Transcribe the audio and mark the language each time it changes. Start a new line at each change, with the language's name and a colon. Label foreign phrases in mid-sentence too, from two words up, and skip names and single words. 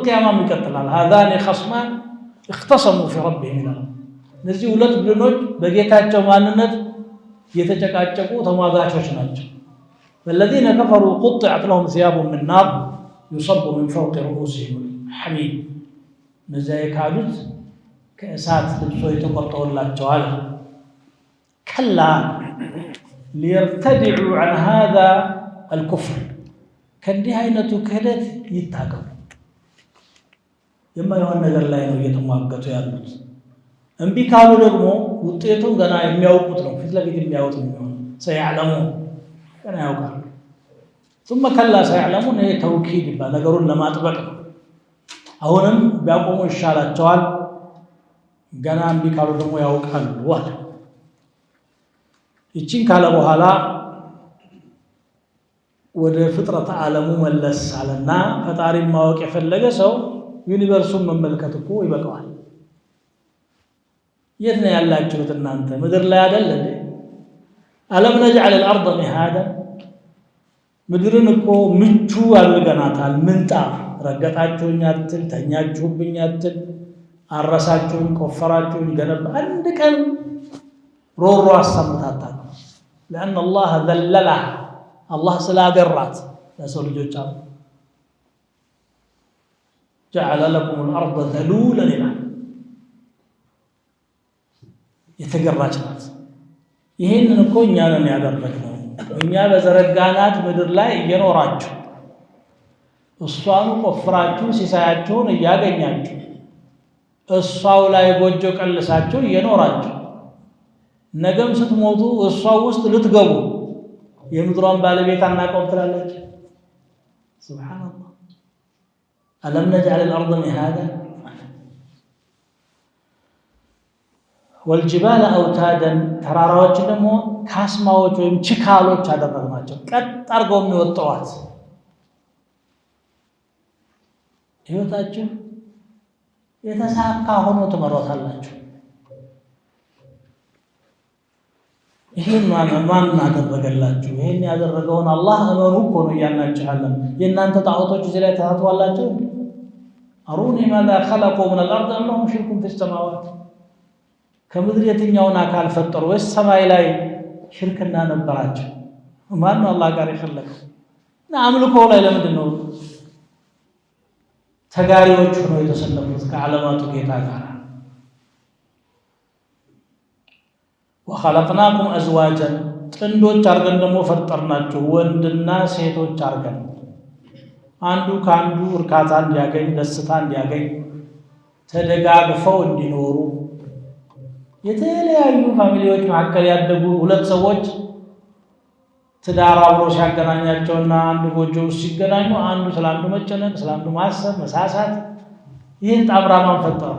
Amharic: ቂያማም ይቀጥላል።
Arabic: هذان خصمان اختصموا في ربهم
Amharic: ይላል። እነዚህ ሁለት ቡድኖች በጌታቸው ማንነት የተጨቃጨቁ ተሟጋቾች ናቸው።
Arabic: والذين كفروا قطعت لهم ثياب من نار يصب من فوق رءوسهم الحميم
Amharic: እነዚያ የካዱት ከእሳት ልብሶች ተቆርጠውላቸዋል።
Arabic: كلا ليرتدعوا عن هذا الكفر
Amharic: ከእንዲህ አይነቱ ክህደት ይታቀቡ። የማይሆን ነገር ላይ ነው እየተሟገቱ ያሉት። እምቢ ካሉ ደግሞ ውጤቱን ገና የሚያውቁት ነው፣ ፊት ለፊት የሚያዩት ነው። ሰያዕለሙን ገና ያውቃሉ።
Arabic: ثم كلا سيعلمون
Amharic: ይሄ ተውኪድ ይባላል፣ ነገሩን ለማጥበቅ ነው። አሁንም ቢያቆሙ ይሻላቸዋል። ገና እምቢ ካሉ ደግሞ ያውቃሉ አለ። ይህችን ካለ በኋላ ወደ ፍጥረት ዓለሙ መለስ አለና ፈጣሪን ማወቅ የፈለገ ሰው ዩኒቨርሱን መመልከት እኮ ይበቃዋል። የት ነው ያላችሁት እናንተ? ምድር ላይ አይደል እንዴ?
Arabic: ألم نجعل الارض مهادا
Amharic: ምድርን እኮ ምቹ አድርገናታል። ምንጣፍ ረገጣችሁኝ አትል፣ ተኛችሁብኝ አትል፣ አረሳችሁኝ፣ ቆፈራችሁኝ፣ ገነባ አንድ ቀን ሮሮ አሰምታታ።
Arabic: لأن الله ذللها الله
Amharic: ስላገራት ለሰው ልጆች አለ
Arabic: جعل لكم الأرض ذلولا لنا
Amharic: የተገራች ናት። ይሄንን እኮ እኛ ነን ያደረግነው። እኛ በዘረጋናት ምድር ላይ እየኖራችሁ እሷን ቆፍራችሁ ሲሳያችሁን እያገኛችሁ እሷው ላይ ጎጆ ቀልሳችሁ እየኖራችሁ ነገም ስትሞቱ እሷው ውስጥ ልትገቡ የምድሯን ባለቤት አናውቀውም ትላለች። ሱብሃንአላህ
Arabic: ألم نجعل الأرض مهادا والجبال أوتادا
Amharic: ተራራዎችን ደግሞ ካስማዎች ወይም ችካሎች አደረግናቸው፣ ቀጥ አድርገው የሚወጣዋት። ህይወታችሁ የተሳካ ሆኖ ትመሯታላችሁ። ይሄን ማን አደረገላችሁ? ይሄን ያደረገውን አላህ እመኑ እኮ ነው እያልናችኋለን። የእናንተ ጣዖቶች እዚህ ላይ ተሳትፏላችሁ።
Arabic: أروني ماذا خلقوا من الأرض أم لهم شرك في السماوات
Amharic: ከምድር የትኛውን አካል ፈጠሩ? ወይስ ሰማይ ላይ ሽርክና ነበራቸው? ማን ነው አላህ ጋር የፈለገው? እና አምልኮ ላይ ለምንድን ነው ተጋሪዎች ሆነው የተሰለፉት ከዓለማቱ ጌታ ጋር?
Arabic: وخلقناكم أزواجا
Amharic: ጥንዶች አድርገን ደግሞ ፈጠርናችሁ፣ ወንድና ሴቶች አድርገን አንዱ ከአንዱ እርካታ እንዲያገኝ፣ ደስታ እንዲያገኝ፣ ተደጋግፈው እንዲኖሩ የተለያዩ ፋሚሊዎች መካከል ያደጉ ሁለት ሰዎች ትዳር አብሮ ሲያገናኛቸውና አንዱ ጎጆ ውስጥ ሲገናኙ አንዱ ስለአንዱ መጨነቅ፣ ስለአንዱ ማሰብ፣ መሳሳት፣ ይህን ጣምራ ማን ፈጠረው?